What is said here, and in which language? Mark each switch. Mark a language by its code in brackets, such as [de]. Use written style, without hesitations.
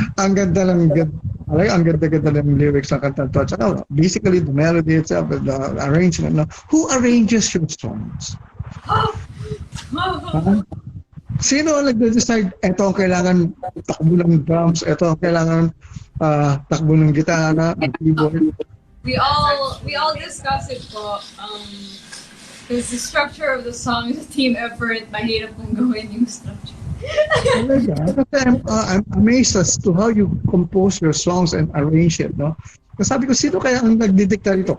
[tl] Ang ganda ng ang ganda-ganda ng lyrics ng kanta to. Tsaka [en] basically the melody itself, the arrangement. No? Who arranges your songs? Ha? [tl] Sino ang nag-decide? Ito ang kailangan takbo ng drums, ito ang kailangan takbo ng gitara, ng keyboard. [en] We all discuss it po. Because the structure of the song is a team effort. [tl] Mahirap kong gawin yung structure. Talaga? [en] Kasi I'm amazed as to how you compose your songs and arrange it, no? [tl] Kasi sabi ko, sino kaya ang nagdidikta dito?